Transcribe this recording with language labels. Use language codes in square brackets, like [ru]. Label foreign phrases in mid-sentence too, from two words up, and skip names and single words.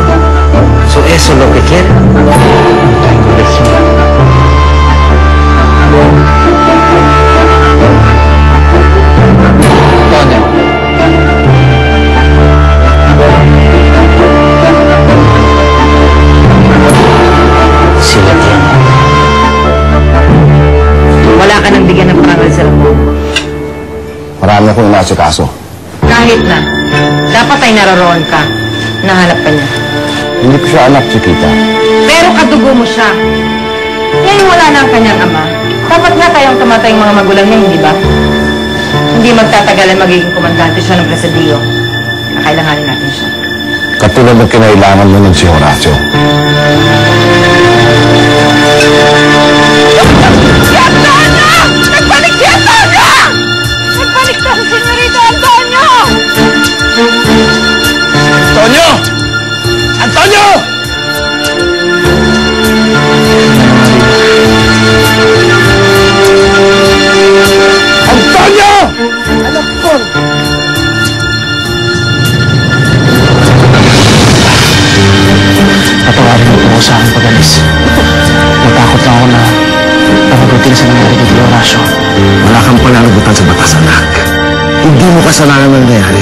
[es] ¿Eso es lo que quiere? Tengo decisión. Toño. Si la tiene. [tl] Wala ka nang bigyan ng parangal sa mo. Marami akong inaasikaso. Kahit na, dapat ay naroon ka. Nahanap ka niya. Hindi ko siya anak, Chiquita. Pero kadugo mo siya. Ngayon wala na ang kanyang ama. Dapat nga kayong tumatay ang mga magulang niya, hindi ba? Hindi magtatagalan magiging komandante siya ng presidiyo. Kakailanganin natin siya. Katulad ng kinailangan mo ng si Horacio. Nagbalik si Antonio! Nagbalik na si Señorita Antonio! Antonio! Antonio! Antonio! Anak ko! Patawarin mo po ako sa aking pag-alis. Natakot lang ako na panagutin sa nangyari kay Horacio. Wala kang pananagutan sa batas, anak. Hindi mo kasalanan ang nangyari.